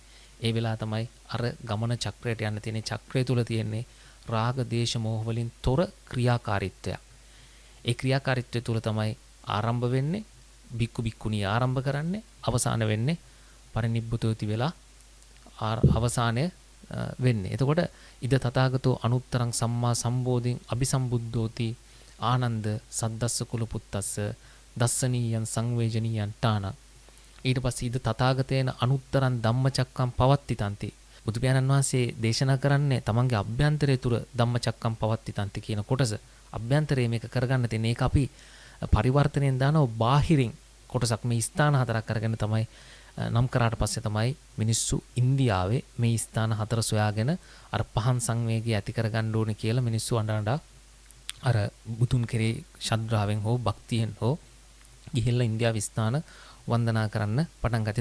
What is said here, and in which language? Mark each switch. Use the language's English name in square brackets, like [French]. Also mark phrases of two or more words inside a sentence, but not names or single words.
[Sinhala] ඒ වෙලාව තමයි අර ගමන චක්‍රයට යන්න තියෙන චක්‍රය තුල තියෙන්නේ රාග දේශ මොහ වලින් තොර ක්‍රියාකාරීත්වය. ඒ ක්‍රියාකාරීත්වය තුල තමයි ආරම්භ වෙන්නේ. බික්කු බික්කුණී ආරම්භ කරන්නේ. අවසාන වෙන්නේ පරිනිබ්බුතෝති වෙලා අවසානය වෙන්නේ. [Pali] එතකොට ඉද තථාගතෝ අනුත්තරං සම්මා සම්බෝධින් අபிසම්බුද්ධෝති ආනන්ද සද්දස්ස කුලපුත්තස්ස දස්සනීයං සංවේජනීයං තාන. ඊට පස්සේ ඉද තථාගතේන අනුත්තරං ධම්මචක්කම් පවත්තිතන්ති. [Sinhala] බුදු පියාණන් වහන්සේ දේශනා කරන්නේ තමන්ගේ අභ්‍යන්තරය තුර [Pali] ධම්මචක්කම් පවත්තිතන්ති [Sinhala] කියන කොටස. අභ්‍යන්තරයේ මේක කරගන්න තියෙන ඒක අපි පරිවර්තනයෙන් දානවා බාහිරින් කොටසක් මේ ස්ථාන හතරක් අරගෙන තමයි නම් කරාට පස්සේ තමයි මිනිස්සු ඉන්දියාවේ මේ ස්ථාන හතර සොයාගෙන අර පහන් සංවේගය ඇති කරගන්න ඕනේ කියලා මිනිස්සු අඬ අර බුදුන් කෙරේ ශ්‍රද්ධාවෙන් හෝ භක්තියෙන් හෝ ගිහිල්ලා ඉන්දියාවේ ස්ථාන වන්දනා කරන්න පටන් ගත්තා.